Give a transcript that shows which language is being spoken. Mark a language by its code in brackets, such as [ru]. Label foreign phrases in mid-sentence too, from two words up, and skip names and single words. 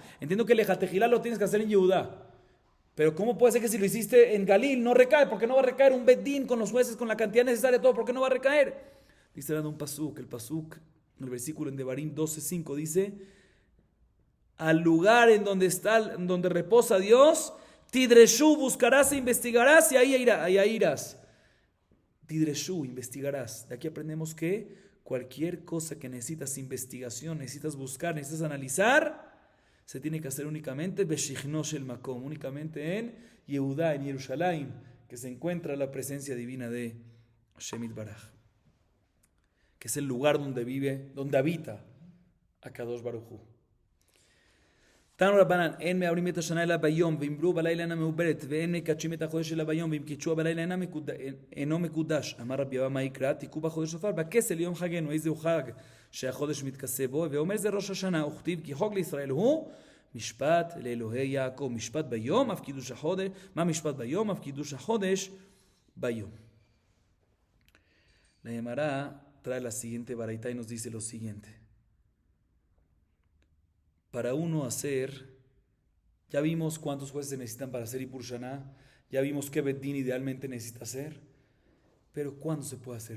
[es] Entiendo que el Ejatejilá lo tienes que hacer en Yehudá. Pero ¿cómo puede ser que si lo hiciste en Galil no recae? ¿Por qué no va a recaer un bedín con los jueces, con la cantidad necesaria, todo? ¿Por qué no va a recaer? Dice dando un pasuk. El pasuk, en el versículo en Devarim 12:5 dice: al lugar en donde reposa Dios, Tidreshu, buscarás e investigarás y ahí irás. Tidreshu, investigarás. De aquí aprendemos que cualquier cosa que necesitas investigación, necesitas buscar, necesitas analizar, se tiene que hacer únicamente [he] בשכינתו של מקום, [es] únicamente en Yehudá, en Jerusalén, que se encuentra la presencia divina de [he] שמו יתברך, [es] que es el lugar donde vive, donde habita [he] הקדוש ברוך הוא. תנו רבנן, אין מעברים את השנה אלא ביום, ואמרו בלילה אינה מעוברת, ואין מקדשים את החודש אלא ביום, ואם קידשו בלילה אינו מקודש. אמר רבי אבא, מה יקרא? תיקעו בחודש שופר, בכסה ליום חגנו, איזהו חג שהחודש מתכסה בו, ואומר זה ראש השנה, וכתיב כי חוק לישראל הוא משפט לאלוהי יעקב, משפט ביום, אף קידוש החודש, מה משפט ביום, אף קידוש החודש ביום. [es] La Gemara trae la siguiente baraita y nos dice lo siguiente. Para uno hacer, ya vimos cuántos jueces se necesitan para hacer [he] עיבור שנה, [es] ya vimos qué Bedín idealmente necesita hacer, pero ¿cuándo se puede hacer?